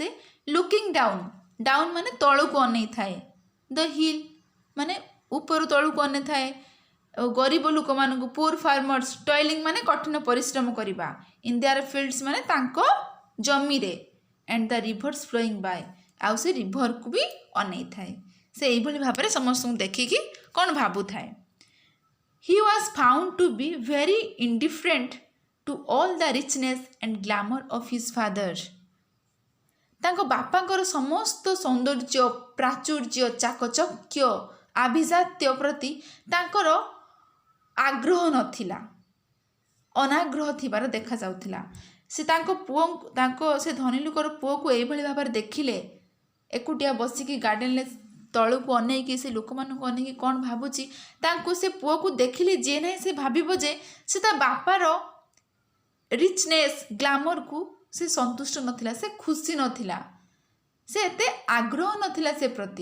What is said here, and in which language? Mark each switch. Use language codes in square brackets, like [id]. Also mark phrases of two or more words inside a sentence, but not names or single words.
[en] looking down [or] ମାନେ ତଳକୁ ଅନେଇଥାଏ, [en] the hill [or] ମାନେ ଉପରୁ ତଳକୁ ଅନେଇଥାଏ ଗରିବ ଲୋକମାନଙ୍କୁ, [en] poor farmers, [or] ଟଏଲିଂ ମାନେ କଠିନ ପରିଶ୍ରମ କରିବା, [en] in their fields [or] ମାନେ ତାଙ୍କ ଜମିରେ, [en] and the rivers flowing by, [or] ଆଉ ସେ ରିଭରକୁ ବି ଅନେଇଥାଏ। ସେ ଏଇଭଳି ଭାବରେ ସମସ୍ତଙ୍କୁ ଦେଖିକି କ'ଣ ଭାବୁଥାଏ? [en] He was found to be very indifferent to all the richness and glamour of his father. [or] ତାଙ୍କ ବାପାଙ୍କର ସମସ୍ତ ସୌନ୍ଦର୍ଯ୍ୟ, ପ୍ରାଚୁର୍ଯ୍ୟ, ଚାକଚକ୍ୟ, ଆଭିଜାତ୍ୟ ପ୍ରତି ତାଙ୍କର ଆଗ୍ରହ ନଥିଲା, ଅନାଗ୍ରହ ଥିବାର ଦେଖାଯାଉଥିଲା। ସେ ସେ ଧନୀ ଲୋକର ପୁଅକୁ ଏଇଭଳି ଭାବରେ ଦେଖିଲେ, ଏକୁଟିଆ ବସିକି ଗାର୍ଡ଼େନ୍ରେ ତଳକୁ ଅନେଇକି ସେ ଲୋକମାନଙ୍କୁ ଅନେଇକି କ'ଣ ଭାବୁଛି, ତାଙ୍କୁ ସେ ପୁଅକୁ ଦେଖିଲେ ଯିଏ ନାହିଁ ସେ ଭାବିବ ଯେ ସେ ତା ବାପାର [en] richness, glamourକୁ [or] ସେ ସନ୍ତୁଷ୍ଟ ନଥିଲା, ସେ ଖୁସି ନଥିଲା, ସେ ଏତେ ଆଗ୍ରହ ନଥିଲା ସେ ପ୍ରତି।